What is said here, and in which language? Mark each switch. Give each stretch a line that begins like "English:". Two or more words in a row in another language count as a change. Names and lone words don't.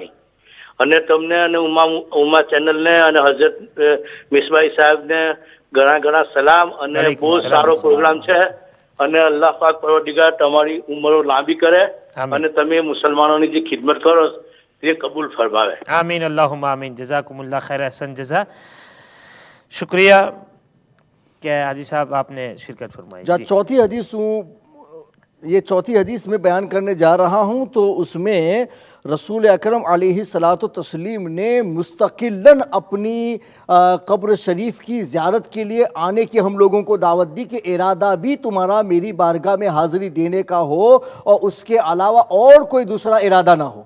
Gujarati: અને તમને અને ઉમા ચેનલને અને હઝરત મિસબાઈ સાહેબને ઘણા સલામ, અને બહુ સારો પ્રોગ્રામ છે, અને અલ્લાહ પાક પરવરદિગાર તમારી ઉંમરો લાંબી કરે અને તમે મુસલમાનોની જે ખિદમત કરો તે કબૂલ ફરમાવે।
Arabic: آمين اللهم آمين. جزاكم الله خير، أحسن الجزاء.
Urdu: शुक्रिया। کیا حاجی صاحب آپ نے شرکت فرمائی. چوتھی حدیث یہ چوتھی حدیث میں بیان کرنے جا رہا ہوں، تو اس میں رسول اکرم علیہ الصلاۃ والتسلیم نے مستقلاً اپنی قبر شریف کی زیارت کے لیے آنے کی ہم لوگوں کو دعوت دی کہ ارادہ بھی تمہارا میری بارگاہ میں حاضری دینے کا ہو اور اس کے علاوہ اور کوئی دوسرا ارادہ نہ ہو۔